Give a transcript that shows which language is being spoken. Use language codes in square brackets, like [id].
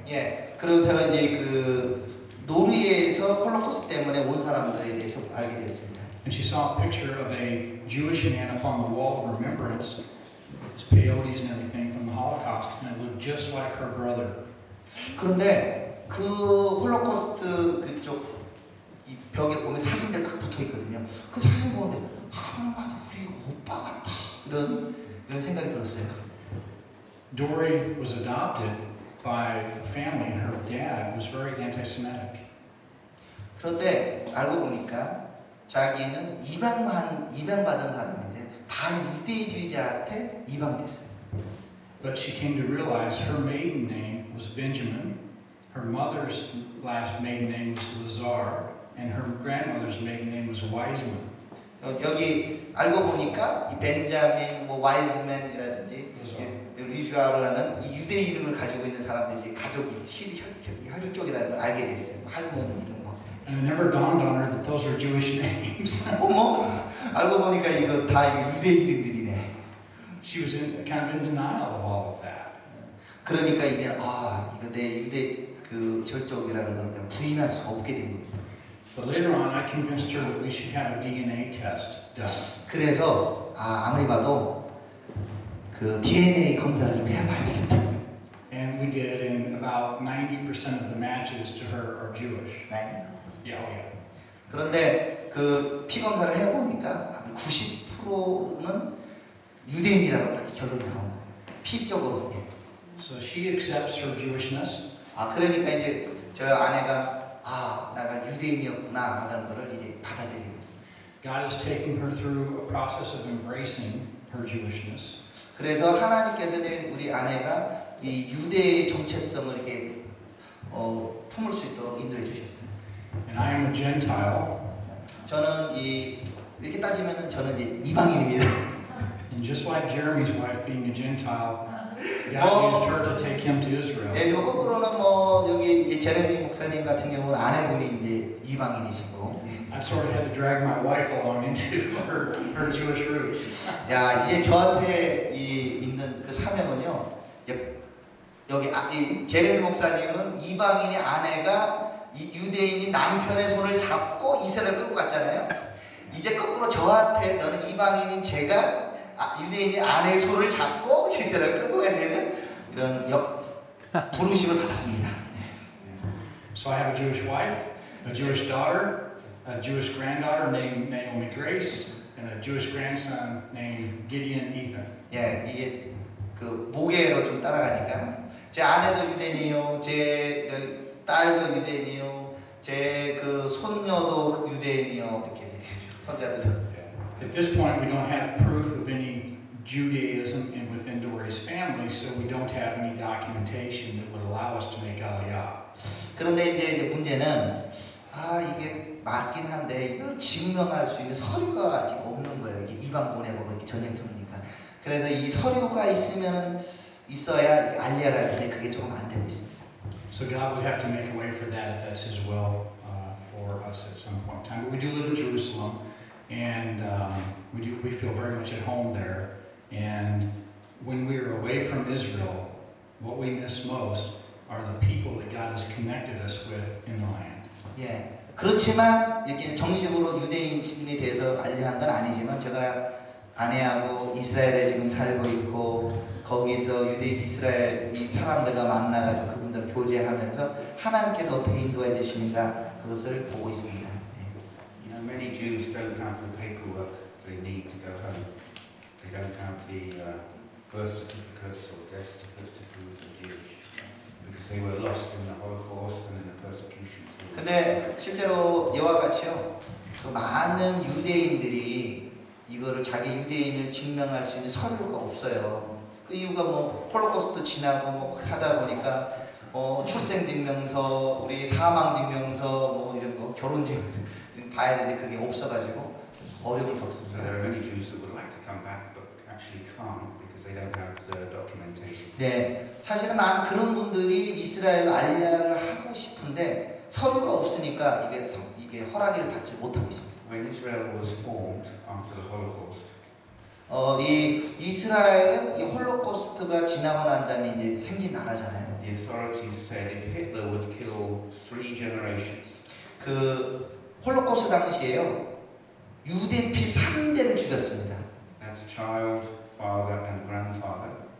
[ko] 예, 그리고 제가 이제 그 노르웨이에서 홀로코스트 때문에 온 사람들에 대해서 알게 됐습니다. [en] And she saw a picture of a Jewish man upon the wall of remembrance, with his peyotes and everything from the Holocaust, and it looked just like her brother. [ko] 그런데 그 홀로코스트 그쪽 이 벽에 보면 사진들 딱 붙어 있거든요. 그 사진 보는데 하나마다 우리 오빠 같다 이런 생각이 들었어요. [en] Dory was adopted by a family, and her dad was very anti-Semitic. [ko] 그런데 알고 보니까 자기는 입양받은 사람인데 반유대주의자한테 입양됐어요. [en] But she came to realize her maiden name was Benjamin, her mother's last maiden name was Lazar, and her grandmother's maiden name was Wiseman. [ko] 여기 알고 보니까 이 벤자민, 뭐 와이즈맨이라든지 리주아르라는 이 유대 이름을 가지고 있는 사람들이 가족이 혈육 쪽이라는 걸 알게 됐어요. 할머니 이런 거. [en] And it never dawned on her that those were Jewish names. [ko] 어머, 알고 보니까 이거 다 유대 이름들이네. [en] She was kind of in denial of all of that. [ko] 그러니까 이제 이거 내 유대 그 절쪽이라는 걸 그냥 부인할 수 없게 된 겁니다. [en] But later on, I convinced her that we should have a DNA test done. [ko] 그래서 아무리 봐도 그 DNA 검사를 좀 해봐야 되겠다. [en] And we did, and about 90% of the matches to her are Jewish. Yeah, oh yeah. [ko] 그런데 그 피 검사를 해보니까 90%는 유대인이라고 딱 결론이 나온 거예요. 피적으로. [en] So she accepts her Jewishness. [ko] 그러니까 이제 저 아내가 내가 유대인이었구나 하는 거를 이제 받아들이게 됐어요. [en] God is taking her through a process of embracing her Jewishness. [ko] 그래서 하나님께서 이제 우리 아내가 이 유대의 정체성을 이렇게 품을 수 있도록 인도해 주셨어요. [en] And I am a Gentile. [ko] 저는 이렇게 따지면은 저는 이제 이방인입니다. [en] And just like Jeremy's wife being a Gentile, God used her to take him to Israel. [ko] 예, 그리고 거꾸로는 여기 제레미 목사님 같은 경우는 아내분이 이제 이방인이시고. [en] I sort of had to drag my wife along into her Jewish roots. [ko] 야, 이제 저한테 있는 그 사명은요. 이제 여기 이 제레미 목사님은 이방인의 아내가 이 유대인이 남편의 손을 잡고 이스라엘 끌고 갔잖아요. 이제 거꾸로 저한테 너는 이방인인 제가 유대인의 아내의 손을 잡고 이스라엘 끌고 가야 되는 이런 부르심을 받았습니다. [en] So I have a Jewish wife, a Jewish daughter, a Jewish granddaughter named Naomi Grace, and a Jewish grandson named Gideon Ethan. [ko] 예, 이게 그 모계로 좀 따라가니까 제 아내도 유대인이요, 제 딸도 유대인이요, 제 그 손녀도 유대인이요 이렇게 손자들. [en] At this point, we don't have proof of any Judaism within Dory's family, so we don't have any documentation that would allow us to make Aliyah. [ko] 그런데 이제 문제는 이게 맞긴 한데 이걸 증명할 수 있는 서류가 아직 없는 거예요. 이게 이방 보내고 이렇게 전쟁통이니까. 그래서 이 서류가 있어야 알리야를 할 텐데 그게 조금 안 되고 있습니다. [en] So God would have to make a way for that if that's His will for us at some point in time. But we do live in Jerusalem, and we feel very much at home there. And when we are away from Israel, what we miss most are the people that God has connected us with in the land. [ko] 예. 그렇지만 이렇게 정식으로 유대인에 대해서 알려한 건 아니지만 제가 아내하고 이스라엘에 지금 살고 있고 거기서 유대인 이스라엘 이 사람들과 만나가지고 그분들 교제하면서 하나님께서 어떻게 인도해 주시는가 그것을 보고 있습니다. [en] You know, many Jews don't have the paperwork they need to go home. They don't have the birth certificates or death certificates to prove they're Jewish because they were lost in the Holocaust and in the persecution. [ko] 근데 실제로 이와 같이요, 그 많은 유대인들이 이거를 자기 유대인을 증명할 수 있는 서류가 없어요. 그 이유가 뭐 홀로코스트 지나고 뭐 하다 보니까 출생증명서, 우리 사망증명서, 뭐 이런 거 결혼증명서 봐야 되는데 그게 없어가지고 어려움을 [en] So [ko] 겪습니다. [en] there are many Jews that would like to come back but actually can't because they don't have the documentation. [ko] 네, 사실은 많은 그런 분들이 이스라엘 알리야를 하고 싶은데 서류가 없으니까 이게 허락을 받지 못하고 있습니다. [en] When Israel was formed after the Holocaust, [ko] 이 이스라엘은 이 홀로코스트가 지나고 난 다음에 이제 생긴 나라잖아요. [en] The authorities said if Hitler would kill 3 generations, [ko] 그 홀로코스트 당시에요. 유대 피 3대를 죽였습니다. [en] that's child, father, and grandfather.